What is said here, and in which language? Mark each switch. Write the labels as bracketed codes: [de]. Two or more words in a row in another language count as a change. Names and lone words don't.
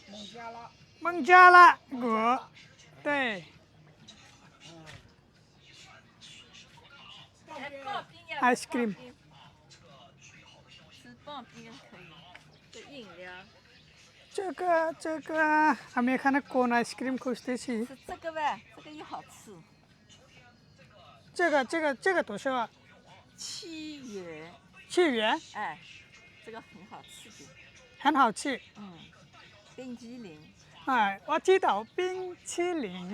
[zh] 孟加拉，孟加拉国，对，哎，刨冰要 [en] Ice cream [zh] 吃刨冰可以，这饮料 [bn] 这个 আমি এখানে কোন আইসক্রিম খুঁজতেছি [zh] 是这个呗，这个也好吃。这个多少啊 7元， 7元哎，这个很好吃的，很好吃冰激凌。哎我知道冰淇淋